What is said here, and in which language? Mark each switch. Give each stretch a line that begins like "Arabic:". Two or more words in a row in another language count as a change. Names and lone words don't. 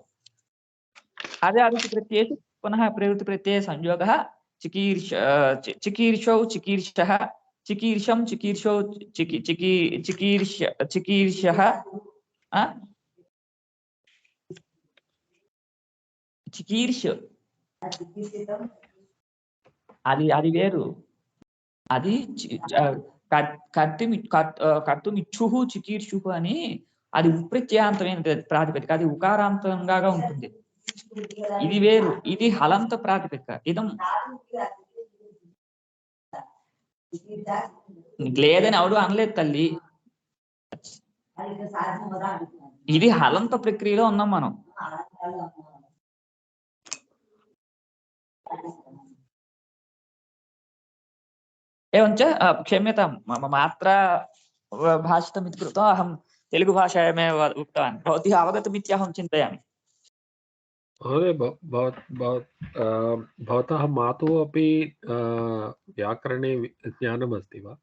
Sanskrit: अजादिषु प्रत्ययेषु पुनः प्रवृत्तिप्रत्यये संयोगः चिकीर्षौ चिकीर्षः चिकीर्षं चिकीर्षौ चिकीर्षः चिकीर्ष
Telugu: అది వేరు అది
Sanskrit: కర్తుమిచ్చుః చికీర్షుః
Telugu: అని అది ఉప్రత్యయాంతమైన ప్రాతిపదిక అది ఉకారాంతంగా ఉంటుంది. ఇది వేరు ఇది హలంత ప్రాతిపదిక. ఇదం లేదని ఎవడు అనలేదు తల్లి. ఇది హలంత ప్రక్రియలో ఉన్నాం మనం.
Sanskrit: एवञ्च क्षम्यतां मम मात्रा भाषितमिति कृत्वा अहं तेलुगुभाषायामेव उक्तवान्। भवतीः अवगतमित्यहं चिन्तयामि। महोदय भवतः मातुः अपि व्याकरणे ज्ञानमस्ति वा?